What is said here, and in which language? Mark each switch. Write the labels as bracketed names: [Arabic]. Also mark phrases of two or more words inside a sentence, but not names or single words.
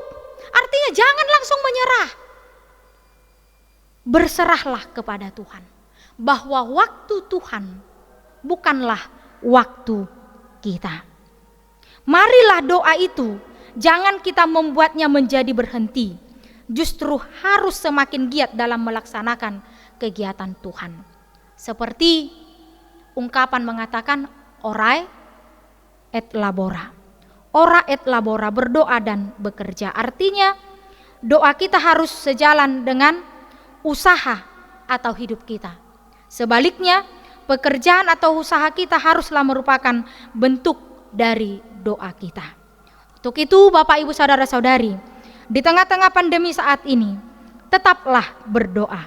[Indonesian] Artinya jangan langsung menyerah. Berserahlah kepada Tuhan, bahwa waktu Tuhan bukanlah waktu kita. Marilah doa itu jangan kita membuatnya menjadi berhenti, justru harus semakin giat dalam melaksanakan kegiatan Tuhan. Seperti ungkapan mengatakan [Latin] orai et labora. Ora et labora, [Indonesian] berdoa dan bekerja. Artinya doa kita harus sejalan dengan usaha atau hidup kita. Sebaliknya, pekerjaan atau usaha kita haruslah merupakan bentuk dari doa kita. Untuk itu Bapak Ibu saudara-saudari, di tengah-tengah pandemi saat ini, tetaplah berdoa.